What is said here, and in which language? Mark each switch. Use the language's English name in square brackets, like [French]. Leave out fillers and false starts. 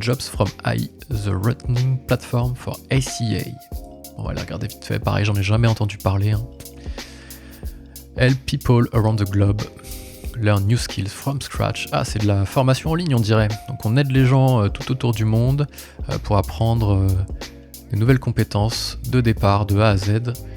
[English] Jobs from AI, the running platform for ACA. [French] On va la regarder vite fait. Pareil, j'en ai jamais entendu parler. Hein. [English] Help people around the globe learn new skills from scratch. [French] Ah, c'est de la formation en ligne, on dirait. Donc, on aide les gens tout autour du monde pour apprendre des nouvelles compétences de départ, de A à Z.